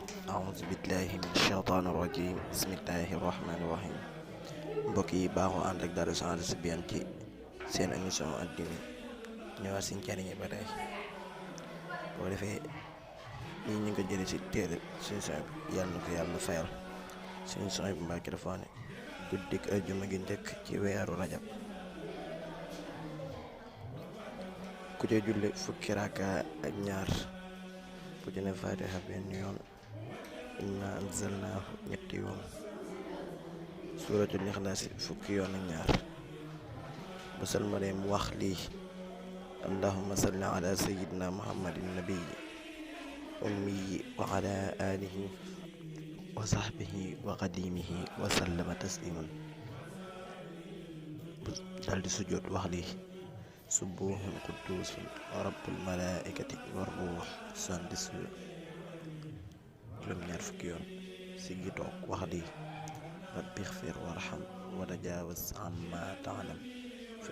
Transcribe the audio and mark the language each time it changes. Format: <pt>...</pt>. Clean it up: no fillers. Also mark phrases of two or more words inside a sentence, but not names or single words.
<ar>أعوذ بالله من الشيطان الرجيم بسم الله الرحمن الرحيم</ar> <wo>mbokk yi baaxoo ànd ak Darou Sahaadatou Tybyane ci seen émission addina ñëwaat si njariñi ba tey boo defee lii ñu ngi ko jëlee si téere suñu son bi yàlla na ko yàlla fayal suñu son bi Mbàkke dafa ne guddik ajjuma gi njëkk ci weeru rajab ku ca julli fukki raaka ak ñaar bu ci ne Faatiha benn yoon</wo> <ar>إنا أنزلناه</ar> <wo>ñetti yoon suuratul Ixlaas fukki yoon ak ñaar bu salmalee mu wax lii</wo> <ar>اللهم صل على سيدنا محمد النبي الأمي وعلى آله وصحبه وخديمه وسلم تسليما</ar> <wo>bu daldi sujjóot wax lii</wo> <ar>سبوح قدوس رب الملائكة والروح</ar> <wo>78 juróom-ñaar fukki yoon si gi toog wax lii</wo> <ar>رب اغفر وارحم وتجاوز عما تعلم fa</ar>